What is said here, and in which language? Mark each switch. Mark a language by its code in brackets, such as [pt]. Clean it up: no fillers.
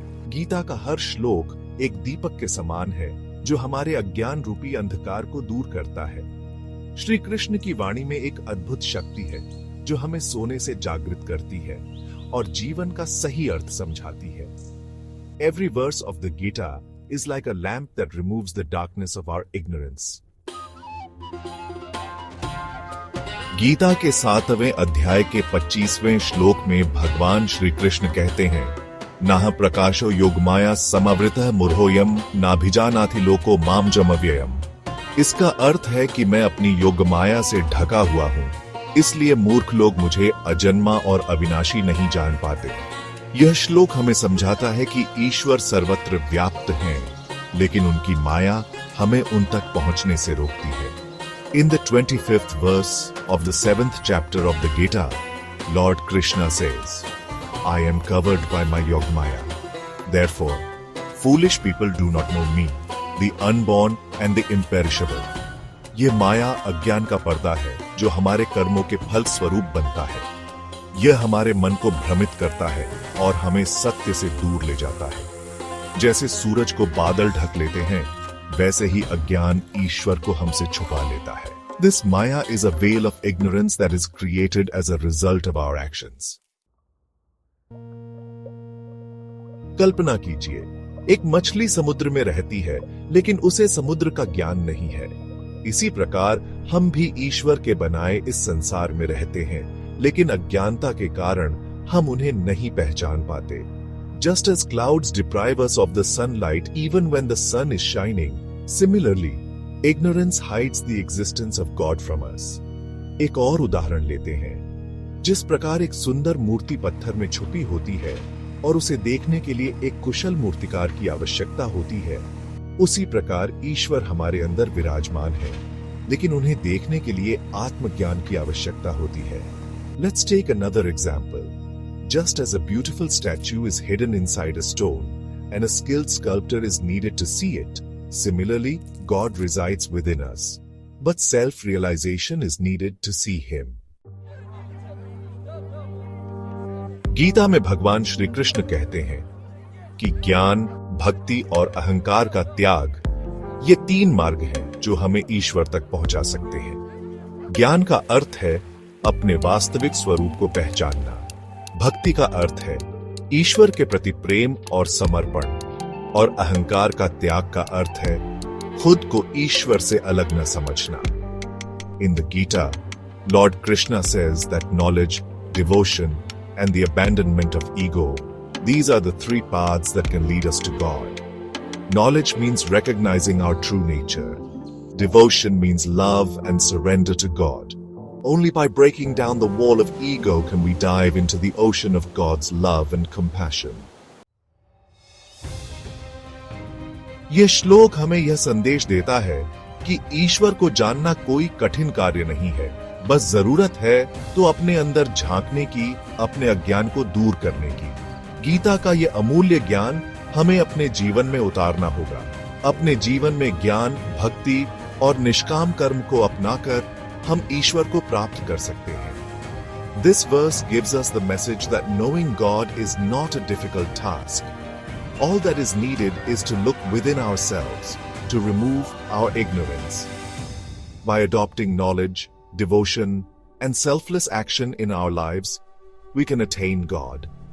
[hi] गीता का हर श्लोक एक दीपक के समान है जो हमारे अज्ञान रूपी अंधकार को दूर करता है। श्री कृष्ण की वाणी में एक अद्भुत शक्ति है जो हमें सोने से जागृत करती है और जीवन का सही अर्थ समझाती है। [en] Every verse of the Gita is like a lamp that removes the darkness of our ignorance. [hi] Gita के 7वें अध्याय के 25वें श्लोक में भगवान श्री कृष्ण कहते हैं, [sa] नाह प्रकाशो योगमाया समावृतः मूढ़ोऽयं नाभिजानाति लोको माम जमव्ययम्। [hi] इसका अर्थ है कि मैं अपनी योगमाया से ढका हुआ हूँ, इसलिए मूर्ख लोग मुझे अजन्मा और अविनाशी नहीं जान पाते। यह श्लोक हमें समझाता है कि ईश्वर सर्वत्र व्याप्त हैं, लेकिन उनकी माया हमें उन तक पहुंचने से रोकती है। [en] In the 25th verse of the 7th chapter of the Gita, Lord Krishna says, I am covered by my Yogamaya. Therefore, foolish people do not know me, the unborn and the imperishable. [hi] ये माया अज्ञान का पर्दा है जो हमारे कर्मों के फल स्वरूप बनता है। यह हमारे मन को भ्रमित करता है और हमें सत्य से दूर ले जाता है। जैसे सूरज को बादल ढक लेते हैं, वैसे ही अज्ञान ईश्वर को हमसे छुपा लेता है। [en] This Maya is a veil of ignorance that is created as a result of our actions. [hi] कल्पना कीजिए, एक मछली समुद्र में रहती है, लेकिन उसे समुद्र का ज्ञान नहीं है। इसी प्रकार हम भी ईश्वर के बनाए इस संसार में रहते हैं, लेकिन अज्ञानता के कारण हम उन्हें नहीं पहचान पाते। [en] Just as clouds deprive us of the sunlight even when the sun is shining, similarly, ignorance hides the existence of God from us. [hi] एक और उदाहरण लेते हैं। जिस प्रकार एक सुंदर मूर्ति पत्थर में छुपी होती है और उसे देखने के लिए एक कुशल मूर्तिकार की आवश्यकता होती है, उसी प्रकार ईश्वर हमारे अंदर विराजमान है, लेकिन उन्हें देखने के लिए आत्मज्ञान की आवश्यकता होती है। [en] Let's take another example. Just as a beautiful statue is hidden inside a stone and a skilled sculptor is needed to see it, similarly, God resides within us. But self-realization is needed to see Him. [hi] Gita में भगवान श्री कृष्ण कहते हैं कि ज्ञान, भक्ति और अहंकार का त्याग, ये 3 मार्ग हैं जो हमें ईश्वर तक पहुंचा सकते हैं। ज्ञान का अर्थ है अपने वास्तविक स्वरूप को पहचानना। भक्ति का अर्थ है ईश्वर के प्रति प्रेम और समर्पण, और अहंकार का त्याग का अर्थ है खुद को ईश्वर से अलग न समझना। [en] In the Gita, Lord Krishna says that knowledge, devotion, and the abandonment of ego, these are the 3 paths that can lead us to God. Knowledge means recognizing our true nature. Devotion means love and surrender to God. Only by breaking down the wall of ego can we dive into the ocean of God's love and compassion. [hi] यह श्लोक हमें यह संदेश देता है कि ईश्वर को जानना कोई कठिन कार्य नहीं है, बस जरूरत है तो अपने अंदर झांकने की, अपने अज्ञान को दूर करने की। गीता का यह अमूल्य ज्ञान हमें अपने जीवन में उतारना होगा। अपने जीवन में ज्ञान, भक्ति और निष्काम कर्म को अपनाकर हम ईश्वर को प्राप्त कर सकते हैं। [en] This verse gives us the message that knowing God is not a difficult task. All that is needed is to look within ourselves, to remove our ignorance. By adopting knowledge, devotion, and selfless action in our lives, we can attain God.